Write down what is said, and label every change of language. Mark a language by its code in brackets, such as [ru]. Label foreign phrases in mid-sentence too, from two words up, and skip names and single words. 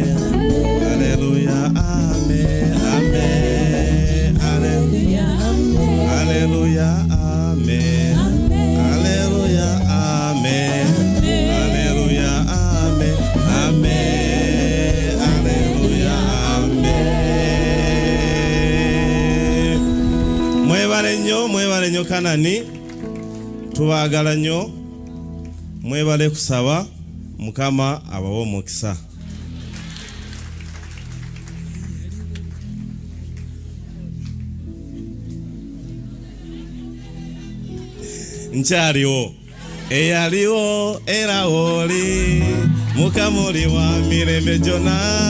[lg] Haleluya amen. Amen. Haleluya amen. Haleluya amen. Haleluya amen. Haleluya amen. Amen. Haleluya amen. Mwebale nnyo Kanani, tubagala nnyo. Mwebale kusaba Mukama abawo omukisa. Nkyaliwo eyaliwo era oli Mukama oli wa mirembe gyonna.